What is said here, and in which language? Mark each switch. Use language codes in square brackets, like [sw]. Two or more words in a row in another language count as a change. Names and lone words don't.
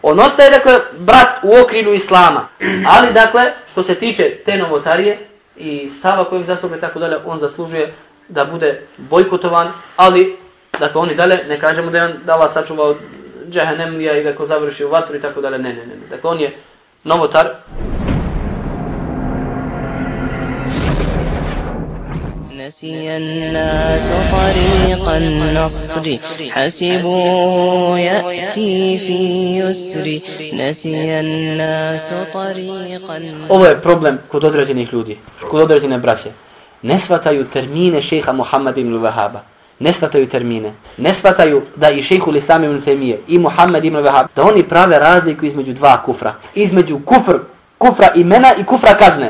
[bs] On ostaje, dakle, brat u okrilju islama. Ali, dakle, što se tiče te novotarije i stava kojeg zastupa i tako dalje, on zaslužuje da bude bojkotovan, ali, dakle, oni dalje, ne kažemo da je on Allah sačuvao džehennemlija i da ko završi u vatru i tako dalje, ne. Dakle, on je novotar. [ar] نسي الناس طريق النصر حسبوا يأتي في يسر نسي الناس طريق [bs] Ovo je problem kod određenih ljudi, kod određene braće. Ne shvataju termine šejha Muhammad ibn Wahaba. Ne shvataju termine. Ne shvataju da i šejhul Islam ibn Taymije i Muhammad ibn Wahab, da oni prave razliku između dva kufra. Između kufra imena i kufra kazne.